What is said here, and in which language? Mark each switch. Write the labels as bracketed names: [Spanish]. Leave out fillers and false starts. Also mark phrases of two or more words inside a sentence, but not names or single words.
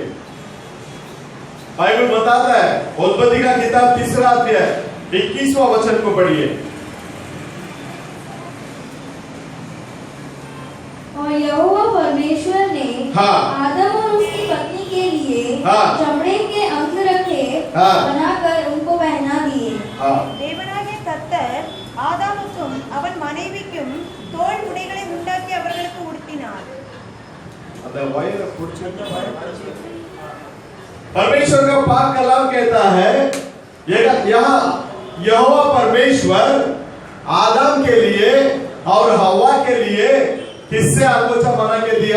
[Hindi] बाइबल बताता है, उत्पत्ति का किताब 3 अध्याय 21वां वचन को पढ़िए। और यहोवा परमेश्वर ने आदम और उसकी पत्नी के लिए चमड़े के अंग रखे, बनाकर उनको पहना दिए। [Tamil] தேவனாகிய கர்த்தர் ஆதாமுக்கும் அவன் மனைவிக்கும் தோல் உடைகளை உண்டாக்கி அவர்களுக்கு உடுத்தினார்। [Hindi] परमेश्वर का पाक कलाम कहता है, यहाँ यहोवा परमेश्वर आदम के लिए और हव्वा के लिए किससे आगोचा बना के दिया?